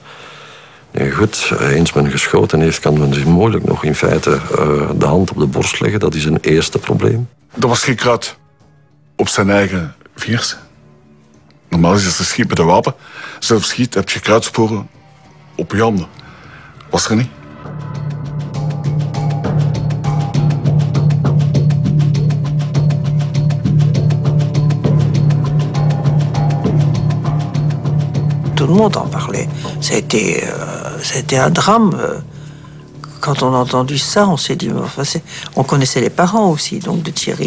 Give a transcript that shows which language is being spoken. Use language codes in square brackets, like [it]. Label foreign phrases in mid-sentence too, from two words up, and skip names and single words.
[nl] Nee, goed, eens men geschoten heeft, kan men zich moeilijk nog in feite de hand op de borst leggen. Dat is een eerste probleem. Er was geen kruid op zijn eigen vingers. Normaal is het een schiet met een wapen. Zelf schiet heb je kruidsporen op je handen. Was er niet. [fr] Tout le monde en parlait. Ça a été un drame. Quand on a entendu ça, on s'est dit... Enfin, on connaissait les parents aussi, donc, de Thierry.